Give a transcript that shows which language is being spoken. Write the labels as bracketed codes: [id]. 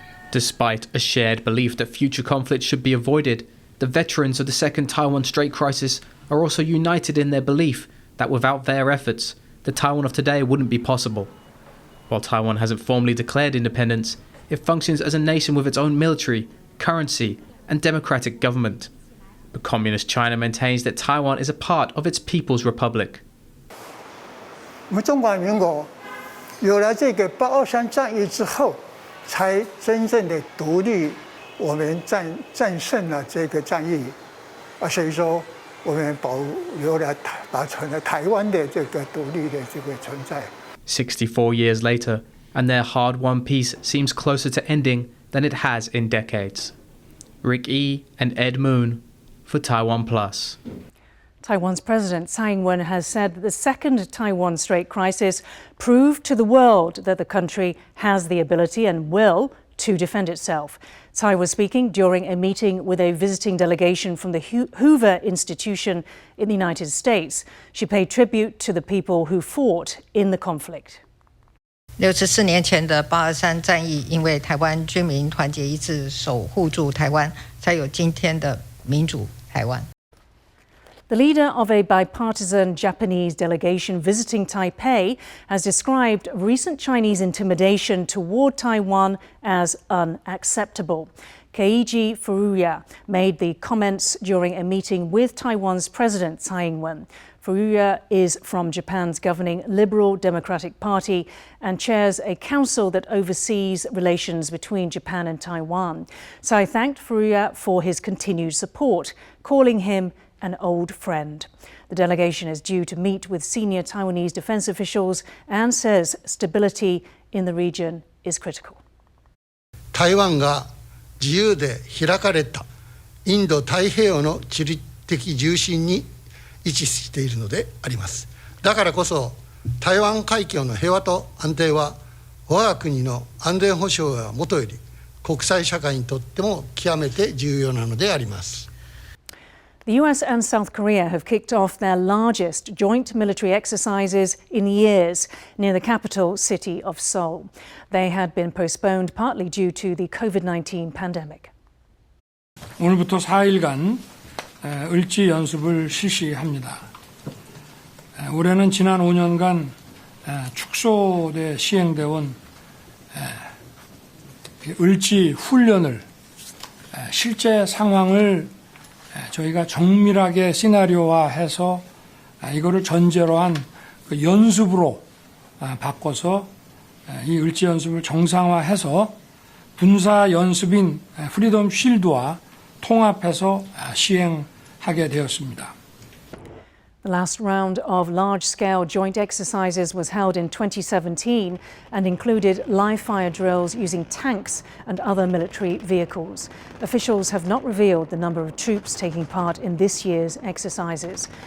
[en] Despite a shared belief that future conflict should be avoided, the veterans of the Second Taiwan Strait Crisis are also united in their belief that without their efforts, the Taiwan of today wouldn't be possible. While Taiwan hasn't formally declared independence, it functions as a nation with its own military, currency, and democratic government. But Communist China maintains that Taiwan is a part of its People's Republic. [zh] 我们中华民国有了这个823战役之后，才真正的独立，我们战胜了这个战役，所以说我们保存了台湾的这个独立的这个存在。 [en] 64 years later, and their hard-won peace seems closer to ending than it has in decades. Rick E. and Ed Moon for TaiwanPlus. Taiwan's President Tsai Ing-wen has said that the Second Taiwan Strait Crisis proved to the world that the country has the ability and will to defend itself. Tsai was speaking during a meeting with a visiting delegation from the Hoover Institution in the United States. She paid tribute to the people who fought in the conflict. [zh] 64年前的823战役，因为台湾军民团结一致，守护住台湾，才有今天的民主台湾。 [en] The leader of a bipartisan Japanese delegation visiting Taipei has described recent Chinese intimidation toward Taiwan as unacceptable. Keiji Furuya made the comments during a meeting with Taiwan's President Tsai Ing-wen. Furuya is from Japan's governing Liberal Democratic Party and chairs a council that oversees relations between Japan and Taiwan. Tsai thanked Furuya for his continued support, calling him an old friend. The delegation is due to meet with senior Taiwanese defense officials and says stability in the region is critical. [ja] 台湾が自由で開かれたインド太平洋の地理的重心に位置しているのであります。だからこそ台湾海峡の平和と安定は我が国の安全保障がもとより国際社会にとっても極めて重要なのであります。 [en] The US and South Korea have kicked off their largest joint military exercises in years near the capital city of Seoul. They had been postponed partly due to the COVID-19 pandemic. [ko] 오늘부터 4일간 을지 연습을 실시합니다. 올해는 지난 5년간 축소돼 시행되어 온 을지 훈련을 실제 상황을 저희가 정밀하게 시나리오화해서 이거를 전제로 한 그 연습으로 바꿔서 이 을지 연습을 정상화해서 군사 연습인 프리덤 쉴드와 통합해서 시행하게 되었습니다. [en] The last round of large-scale joint exercises was held in 2017 and included live-fire drills using tanks and other military vehicles. Officials have not revealed the number of troops taking part in this year's exercises.